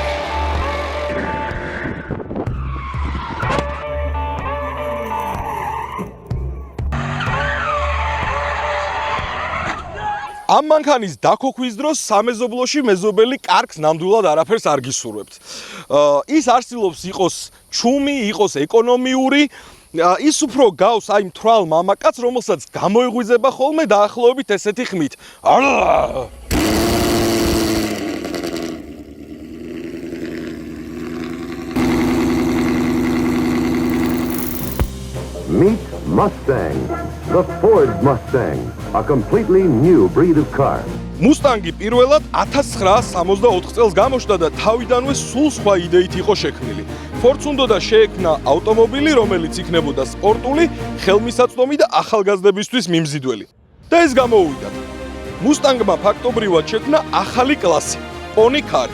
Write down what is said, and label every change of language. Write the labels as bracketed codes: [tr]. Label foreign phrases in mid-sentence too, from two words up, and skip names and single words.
[ka] ამ მანქანის დაქოქვის დროს სამეზობლოში მეზობელი კარგს ნამდვილად არაფერს არ გისურვებთ. ის არსილობს იყოს ჩუმი, იყოს ეკონომიური, ის უფრო გავს აი მთვრალ მამაკაც, რომელსაც გამოიღვიძება ხოლმე დაახლოებით ესეთი ხმით. [en] Meet Mustang, the Ford Mustang, a completely new breed of car. [ka] Mustang-ი პირველად 1964 წელს გამოჩნდა და თავიდანვე სულ სხვა იდეით იყო შექმნილი. Ford-ს უნდოდა შეექმნა ავტომობილი, რომელიც იქნებოდა სპორტული, ხელმისაწვდომი და ახალგაზრდებისთვის მიმზიდველი. და ეს გამოუვიდა. Mustang-მა ფაქტობრივად შექმნა ახალი კლასი, [en] pony car.